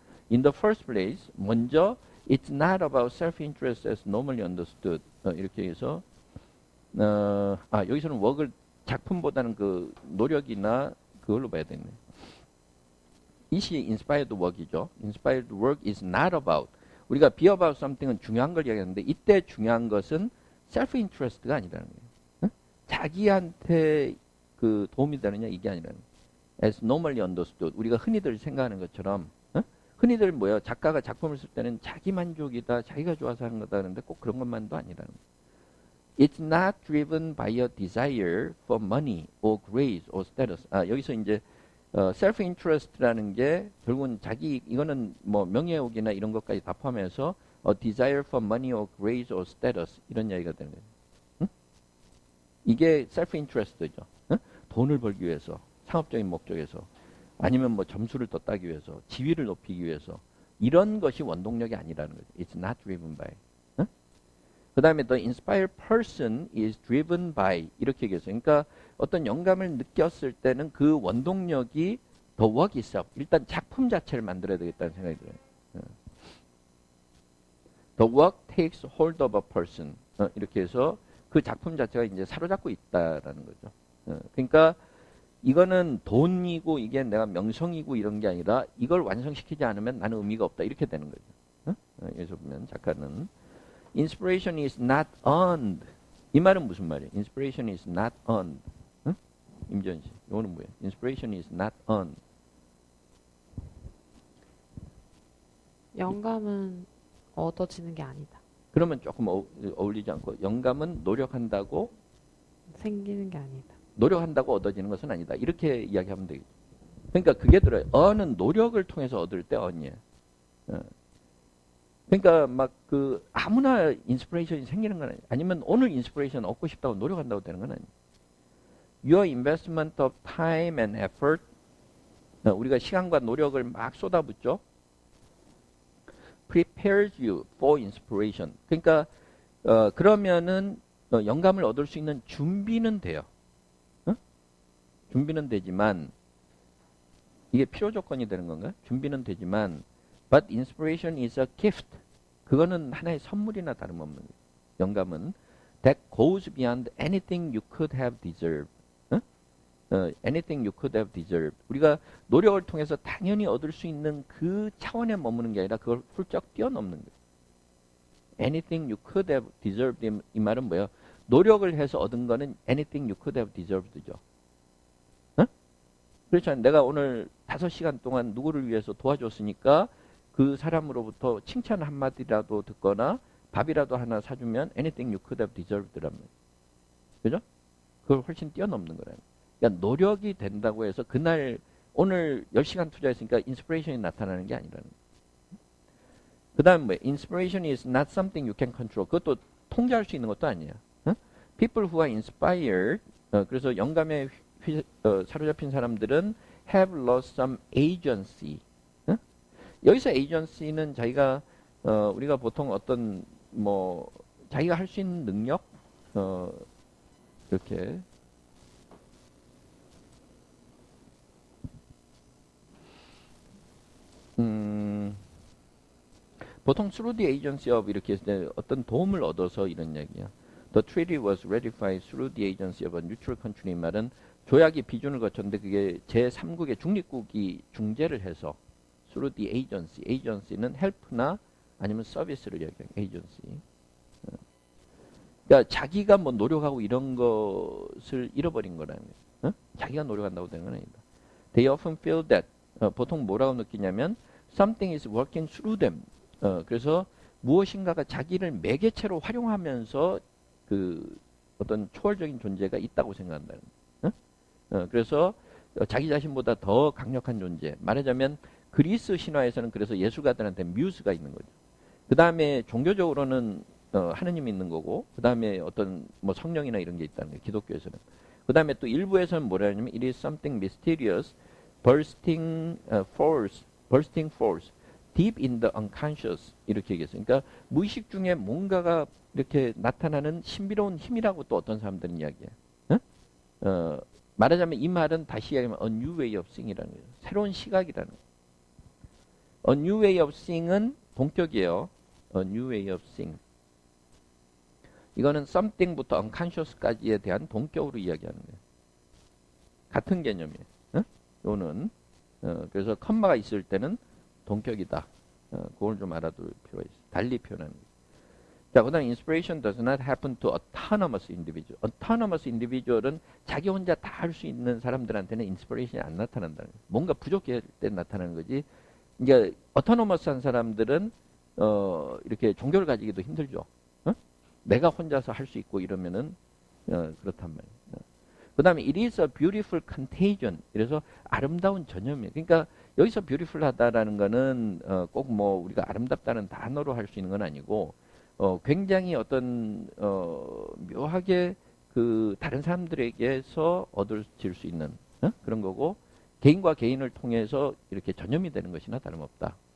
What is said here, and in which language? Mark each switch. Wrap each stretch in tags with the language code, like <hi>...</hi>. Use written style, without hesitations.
<en>In the first place,</en> <ko>먼저</ko> <en>it's not about self-interest as normally understood.</en> <ko>이렇게 해서 여기서는 work을 작품보다는 그 노력이나 그걸로 봐야 되겠네. 이시</ko> <en>inspired work</en> <ko>이죠.</ko> <en>Inspired work is not about.</en> <ko>우리가</ko> <en>be about something</en> <ko>은 중요한 걸 이야기하는데 이때 중요한 것은 self-interest가 아니라는 거예요. 자기한테 그 도움이 되느냐 이게 아니라는 거예요.</ko> <en>As normally understood.</en> <ko>우리가 흔히들 생각하는 것처럼 흔히들 뭐예요? 작가가 작품을 쓸 때는 자기 만족이다, 자기가 좋아서 하는 거다 그러는데 꼭 그런 것만도 아니라는 거예요.</ko> <en>It's not driven by a desire for money or grace or status.</en> <ko>여기서 이제 self-interest라는 게 결국은 자기 이거는 뭐 명예욕이나 이런 것까지 다 포함해서</ko> <en>a desire for money or grace or status</en> <ko>이런 이야기가 되는 거예요. 응? 이게 self-interest죠. 응? 돈을 벌기 위해서, 상업적인 목적에서, 아니면 뭐 점수를 더 따기 위해서, 지위를 높이기 위해서 이런 것이 원동력이 아니라는 거죠.</ko> <en>It's not driven by.</en> <ko>그 다음에</ko> <en>the inspired person is driven by</en> <ko>이렇게 얘기했어요. 그러니까 어떤 영감을 느꼈을 때는 그 원동력이</ko> <en>the work itself.</en> <ko>일단 작품 자체를 만들어야 되겠다는 생각이 들어요.</ko> <en>The work takes hold of a person.</en> <ko>이렇게 해서 그 작품 자체가 이제 사로잡고 있다라는 거죠. 그러니까 이거는 돈이고 이게 내가 명성이고 이런 게 아니라 이걸 완성시키지 않으면 나는 의미가 없다. 이렇게 되는 거죠. 여기서 보면 작가는</ko> <en>Inspiration is not earned.</en> <ko>이 말은 무슨 말이에요?</ko> <en>Inspiration is not earned.</en> <ko>응? 임지연 씨, 이거는 뭐예요?</ko> <en>Inspiration is not earned.</en> <ko>영감은 얻어지는 게 아니다. 그러면 조금 어울리지 않고 영감은 노력한다고 생기는 게 아니다. 노력한다고 얻어지는 것은 아니다. 이렇게 이야기하면 되겠죠. 그러니까 그게 들어요. earn은 노력을 통해서 얻을 때 earn이에요. 그러니까 막 그 아무나 인스피레이션이 생기는 건 아니에요. 아니면 오늘 인스피레이션 얻고 싶다고 노력한다고 되는 건 아니에요.</ko> <en>Your investment of time and effort,</en> <ko>우리가 시간과 노력을 막 쏟아붓죠.</ko> <en>Prepares you for inspiration.</en> <ko>그러니까 그러면은 영감을 얻을 수 있는 준비는 돼요. 준비는 되지만 이게 필요 조건이 되는 건가요? 준비는 되지만</ko> <en>But inspiration is a gift.</en> <ko>그거는 하나의 선물이나 다름없는 거예요. 영감은</ko> <en>that goes beyond anything you could have deserved. anything you could have deserved.</en> <ko>우리가 노력을 통해서 당연히 얻을 수 있는 그 차원에 머무는 게 아니라 그걸 훌쩍 뛰어넘는 거예요.</ko> <en>anything you could have deserved.</en> <ko>이 말은 뭐예요? 노력을 해서 얻은 거는</ko> <en>anything you could have deserved죠.</en> <ko>그렇죠. 내가 오늘 5시간 동안 누구를 위해서 도와줬으니까 그 사람으로부터 칭찬 한마디라도 듣거나 밥이라도 하나 사주면</ko> <en>anything you could have deserved</en> <ko>라면 그죠? 그걸 훨씬 뛰어넘는 거라는. 그러니까 노력이 된다고 해서 그날 오늘 10시간 투자했으니까 인스피레이션이 나타나는 게 아니라는. 그 다음 뭐</ko> <en>inspiration is not something you can control.</en> <ko>그것도 통제할 수 있는 것도 아니야. 어?</ko> <en>People who are inspired,</en> <ko>그래서 영감에 사로잡힌 사람들은</ko> <en>have lost some agency.</en> <ko>어? 여기서 agency는 자기가 우리가 보통 어떤 뭐 자기가 할 수 있는 능력 이렇게 보통</ko> <en>through the agency of</en> <ko>이렇게 했을 때 어떤 도움을 얻어서 이런 얘기야.</ko> <en>The treaty was ratified through the agency of a neutral country.</en> <ko>이 말은 조약이 비준을 거쳤는데 그게 제3국의 중립국이 중재를 해서</ko> <en>through the agency.</en> <ko>agency는 help나 아니면 서비스를 얘기해요.</ko> <en>agency.</en> <ko>그러니까 자기가 뭐 노력하고 이런 것을 잃어버린 거라는 거예요. 자기가 노력한다고 되는 건 아니다.</ko> <en>They often feel that</en> <ko>보통 뭐라고 느끼냐면</ko> <en>something is working through them.</en> <ko>그래서 무엇인가가 자기를 매개체로 활용하면서 그 어떤 초월적인 존재가 있다고 생각한다는 거예요. 그래서 자기 자신보다 더 강력한 존재. 말하자면 그리스 신화에서는 그래서 예술가들한테 뮤즈가 있는 거죠. 그 다음에 종교적으로는 하느님이 있는 거고, 그 다음에 어떤 뭐 성령이나 이런 게 있다는 거예요. 기독교에서는. 그 다음에 또 일부에서는 뭐라 하냐면</ko> <en>it is something mysterious, bursting force, deep in the unconscious</en> <ko>이렇게 얘기했어요. 그러니까 무의식 중에 뭔가가 이렇게 나타나는 신비로운 힘이라고 또 어떤 사람들은 이야기해요. 말하자면 이 말은 다시 이야기하면</ko> <en>a new way of seeing</en> <ko>이라는 거예요. 새로운 시각이라는 거예요.</ko> <en>A new way of seeing은</en> <ko>동격이에요.</ko> <en>A new way of seeing.</en> <ko>이거는 something부터 unconscious까지에 대한 동격으로 이야기하는 거예요. 같은 개념이에요. 요는 그래서 컴마가 있을 때는 동격이다. 그걸 좀 알아둘 필요가 있어요. 달리 표현하는 거예요. 자, 그 다음에</ko> <en>inspiration does not happen to autonomous individual.</en> <ko>autonomous individual은 자기 혼자 다 할 수 있는 사람들한테는 inspiration이 안 나타난다는 거예요. 뭔가 부족할 때 나타나는 거지. 이제 autonomous한 사람들은 이렇게 종교를 가지기도 힘들죠. 내가 혼자서 할 수 있고 이러면은 그렇단 말이에요. 그 다음에</ko> <en>it is a beautiful contagion.</en> <ko>그래서 아름다운 전염이에요. 그러니까 여기서</ko> <en>beautiful</en> <ko>하다라는 거는 꼭 뭐 우리가 아름답다는 단어로 할 수 있는 건 아니고 굉장히 어떤 묘하게 그 다른 사람들에게서 얻어질 수 있는 그런 거고 개인과 개인을 통해서 이렇게 전염이 되는 것이나 다름없다.</ko>